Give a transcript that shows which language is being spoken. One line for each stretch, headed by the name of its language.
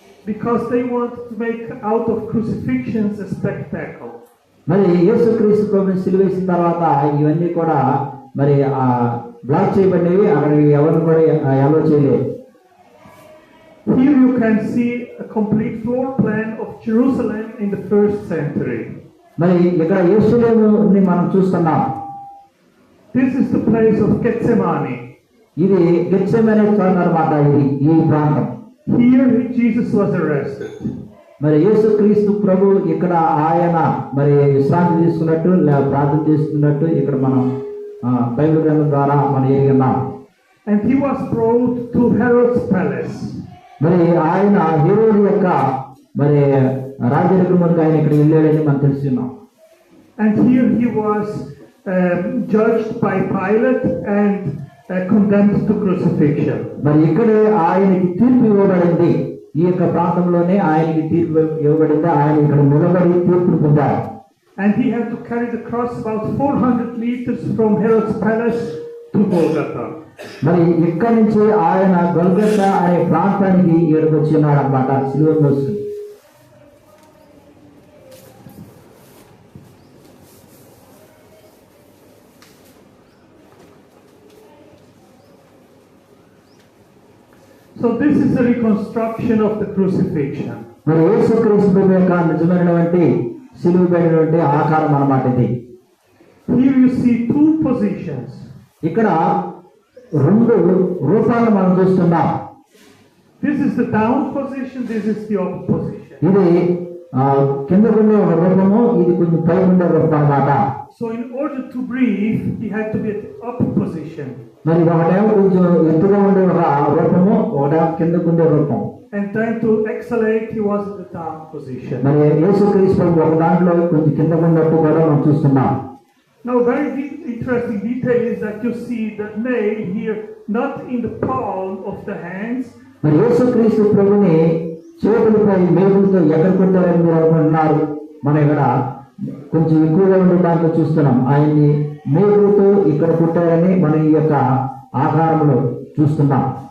English: Because they wanted to make out of crucifixions a spectacle.
Telugu: మరి యేసుక్రీస్తు ప్రభువుని సిలువేసిన తర్వాత ఇవన్నీ కూడా మరి బ్లాక్ చేయబడినవి, అక్కడ ఎవరిని కూడా అలో చేయలేదు.
English: Here you can see a complete floor plan of Jerusalem in the 1st century.
Telugu: మరి ఇక్కడ యెరూషలేముని మనం చూస్తున్నాం.
English: This is the place of Gethsemane.
Telugu: ఇది గెత్సెమనే చోట అన్నమాట. ఇది ఈ ప్రాంతం.
English: Here Jesus was arrested.
Telugu: మరి యేసుక్రీస్తు ప్రభు ఇక్కడ ఆయన మరి విశ్రాంతి తీసుకున్నట్టు ప్రార్థన చేసుకున్నట్టు ఇక్కడ మనం బైబిల్ గ్రంథం ద్వారా మనం ఎరిగినాం.
English: And he was brought to Herod's palace.
Telugu: మరి ఆయన హెరోదు యొక్క మరి రాజరికములకు ఆయన ఇక్కడ వెళ్ళాడని మనం తెలుసుకున్నాం.
English: And here he was judged by Pilate and condemned to crucifixion.
Telugu: మరి ఇక్కడే ఆయనకి తీర్పు ఇవ్వబడింది. ఈ యొక్క ప్రాంతంలోనే ఆయనకి తీర్పు ఇవ్వబడింది. ఆయన ఇక్కడ నిలబడి తీర్పును పొందారు.
English: And he had to carry the cross about 400 meters from Herod's palace to Golgotha.
Telugu: మరి ఇక్కడి నుంచి ఆయన గొల్గొతా అనే ప్రాంతానికి ఇక్కడికి వచ్చినాడు అన్నమాట. సిలువ మోసుకుని.
English: So this is a reconstruction of the crucifixion.
Telugu: మరి యేసుక్రీస్తు యొక్క నిజమైనటువంటి సిలువ పైనటువంటి ఆకారం అన్నమాట ఇది.
English: Here you see 2 positions.
Telugu: ఇక్కడ రెండు రూపాలను మనం చూస్తున్నాం.
English: This is the down position, this is the up position.
Telugu: ఇది కింద ఉండే ఒక రూపము, ఇది కొంచెం పై ఉండే రూపం అన్నమాట.
English: So in order to breathe, he had to be at the up position.
Telugu: మరి ఒకటేమో కొంచెం ఎత్తుగా ఉండే ఒక రూపము, ఒకటేమో కిందకు ఉండే రూపం.
English: And then to exhalate, he was in the down position.
Telugu: మరి యేసుక్రీస్తు ఒక దాంట్లో కొంచెం కింద ఉన్నట్టు కూడా మనం చూస్తున్నాం.
English: Now, very interesting detail is that you see the nail here, not in the palm of the hands.
Telugu: మరి యేసుక్రీస్తు ప్రభుని చేతులపై మేకులతో ఎక్కడ కొట్టారని మీరు అనుకుంటున్నారు. మనం ఇక్కడ కొంచెం ఎక్కువగా ఉండే దాంట్లో చూస్తున్నాం. ఆయన్ని మేకులతో ఇక్కడ కొట్టారని మనం ఈ యొక్క ఆకారంలో చూస్తున్నాం.